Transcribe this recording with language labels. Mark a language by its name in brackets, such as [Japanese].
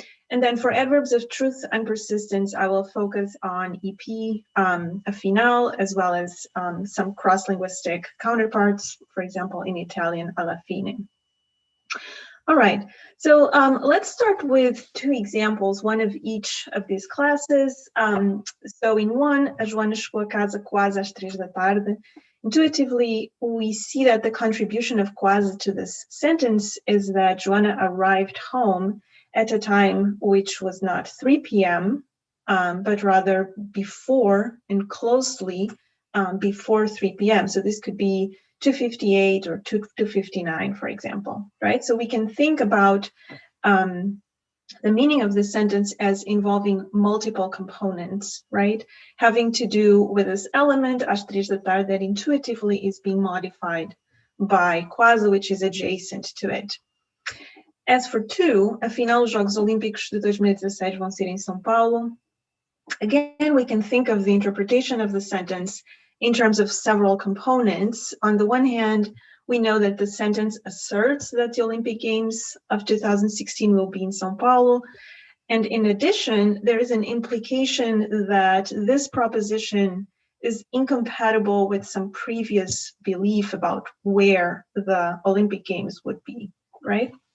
[English] And then for adverbs of truth and persistence, I will focus on EP, afinal, as well as some cross-linguistic counterparts, for example, in Italian, alla fine. All right, so let's start with two examples, one of each of these classes. So in one, [Portuguese] a Joana chegou a casa quase às 3 da tarde. [English] Intuitively, we see that the contribution of quasi to this sentence is that Joana arrived home at a time which was not 3 p.m., but rather before and closely before 3 p.m. So this could be 2:58 or 2:59, for example, right? So we can think about the meaning of this sentence as involving multiple components, right? Having to do with this element, [Portuguese] às 3 da tarde, [English] that intuitively is being modified by quasi, which is adjacent to it. As for two, [Portuguese] afinal, os Jogos Olímpicos de 2016 vão ser em São Paulo. [English] Again, we can think of the interpretation of the sentence in terms of several components. On the one hand, we know that the sentence asserts that the Olympic Games of 2016 will be in São Paulo. And in addition, there is an implication that this proposition is incompatible with some previous belief about where the Olympic Games would be, right?